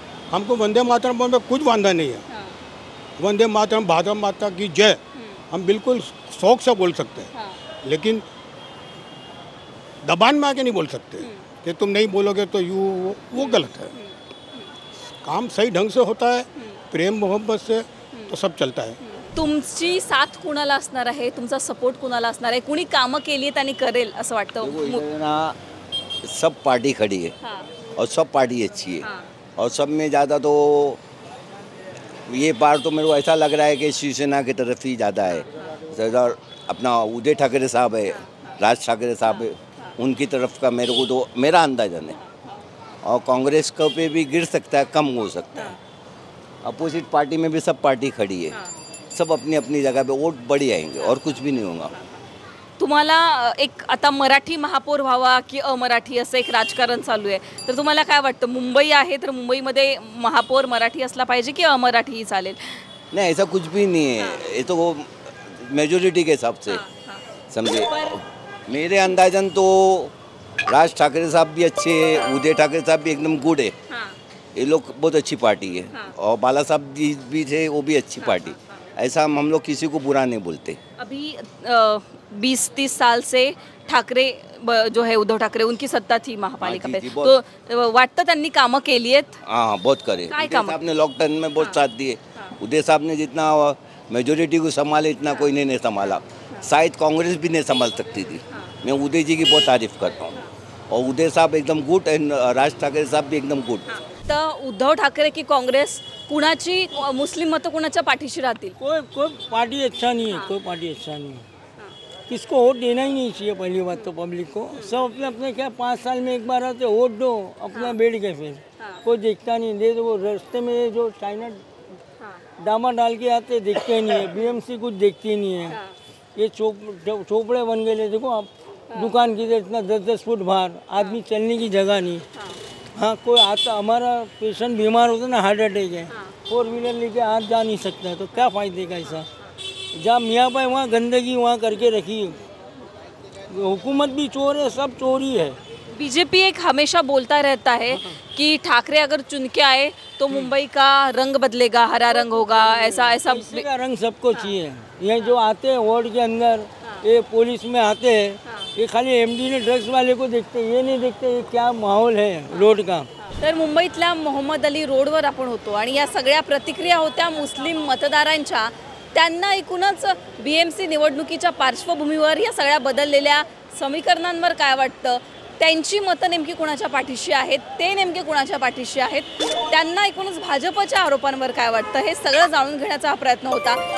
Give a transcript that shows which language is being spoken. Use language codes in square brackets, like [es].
[hi] हमको वंदे मातरम में कुछ वादा नहीं है। वंदे मातरम, भारत माता की जय, हम बिल्कुल शौक से बोल सकते हैं, लेकिन दबान में आके नहीं बोल सकते कि तुम नहीं बोलोगे तो वो गलत है। काम सही ढंग से होता है, प्रेम मोहब्बत से, तो सब चलता है। [mr] तुमची साथ कुणाला असणार आहे, तुमचा सपोर्ट कुणाला असणार आहे, कुणी कामं केली त्यांनी करेल असं वाटतं? [hi] इधर ना सब पार्टी खड़ी है हाँ, और सब पार्टी अच्छी है, हाँ, और सब में ज़्यादा तो ये बार तो मेरे को ऐसा लग रहा है कि शिवसेना की तरफ ही ज़्यादा है। ज़्यादा अपना उदय ठाकरे साहब है, राज ठाकरे साहब है, उनकी तरफ का मेरे को तो मेरा अंदाजन है। और कांग्रेस को पे भी गिर सकता है, कम हो सकता है। अपोजिट पार्टी में भी सब पार्टी खड़ी है, सब अपनी अपनी जगह पे वोट बढ़ी आएंगे और कुछ भी नहीं होगा। [mr] तुम्हाला एक आता मराठी महापौर व्हावा की अमराठी असं एक राजकारण चालू आहे, तर तुम्हाला काय वाटतं? मुंबई आहे तर मुंबईमध्ये महापौर मराठी असला पाहिजे की अमराठी चालेल? [hi] नहीं, ऐसा कुछ भी नहीं है, ये तो वो मेजोरिटी के हिसाब से समझे। मेरे अंदाजन तो राज ठाकरे साहब भी अच्छे हैं, उदय ठाकरे साहब भी एकदम गुड है, ये लोग बहुत अच्छी पार्टी है। और बाला साहब जी भी थे, वो भी अच्छी पार्टी। ऐसा हम लोग किसी को बुरा नहीं बोलते। अभी 20-30 साल से ठाकरे जो है उद्धव ठाकरे उनकी सत्ता थी महापालिका हाँ, पे, जी, [mr] तो वाटतं त्यांनी कामं केली आहेत? [hi] हाँ, बहुत करे। [mr] काय [hi] उदय [mr] काम? [hi] साहब ने लॉकडाउन में बहुत साथ दिए। उदय साहब ने जितना मेजोरिटी को संभाले इतना कोई नहीं संभाला, शायद कांग्रेस भी नहीं संभाल सकती थी। मैं उदय जी की बहुत तारीफ करता हूँ, और उदय साहब एकदम गुड एंड राज ठाकरे साहब भी एकदम गुड। [mr] तर उद्धव ठाकरे की काँग्रेस, कुणाची मुस्लिम मतं कुणाच्या पाठीशी राहतील? [hi] कोई पार्टी अच्छा नहीं है, कोई पार्टी अच्छा नहीं है। किसको वोट देना ही नहीं चाहिए, पहली बात तो पब्लिक को। सब अपने अपने क्या 5 साल में एक बार आते वोट दो, अपना बैठ गए, फिर कोई देखता नहीं। दे वो रास्ते में जो चाइना डामा डाल के आते देखते नहीं है, बीएमसी कुछ देखती नहीं है। ये चोपड़े बन गए, देखो आप दुकान की इतना 10-10 फुट बाहर, आदमी चलने की जगह नहीं। हाँ, कोई आता, हमारा पेशेंट बीमार होता ना, हार्ट अटैक है, 4 व्हीलर लेके आज जा नहीं सकता है, तो क्या फ़ायदे का ऐसा? जहाँ मियाँ भाई वहाँ गंदगी वहाँ करके रखी, हुकूमत भी चोर है, सब चोरी है। बीजेपी एक हमेशा बोलता रहता है कि ठाकरे अगर चुन के आए तो मुंबई का रंग बदलेगा, हरा रंग होगा, ऐसा इसी का रंग सबको चाहिए। ये जो आते हैं वार्ड के अंदर, ये पुलिस में आते हैं, ये खाली एमडी ने ड्रग्स वाले को देखते हैं, ये नहीं देखते ये क्या माहौल है रोड का। [mr] तर मुंबईतल्या मोहम्मद अली रोडवर आपण होतो आणि या सगळ्या प्रतिक्रिया होत्या मुस्लिम मतदारांच्या। त्यांना एकूणच BMC निवडणुकीच्या पार्श्वभूमीवर या सगळ्या बदललेल्या समीकरणांवर काय वाटतं, त्यांची मतं नेमकी कुणाच्या पाठीशी आहेत, ते नेमके कुणाच्या पाठीशी आहेत, त्यांना एकूणच भाजपच्या आरोपांवर काय वाटतं, हे सगळं जाणून घेण्याचा हा प्रयत्न होता।